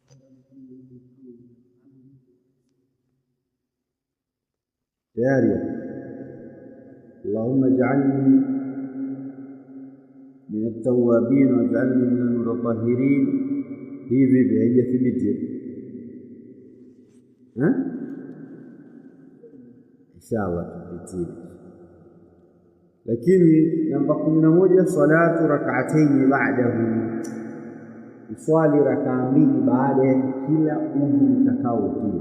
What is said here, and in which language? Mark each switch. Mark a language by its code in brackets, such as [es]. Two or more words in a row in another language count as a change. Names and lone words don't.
[sw] tayari. [ar] اللهم اجعلني من التوابين واجعلني من المتطهرين. [sw] Hivi haijathibiti inshallah tupitie. Lakini namba 11, [ar] صلاة ركعتين بعده, [sw] uswali rakaa mbili baada ya kila udhu utakaotia.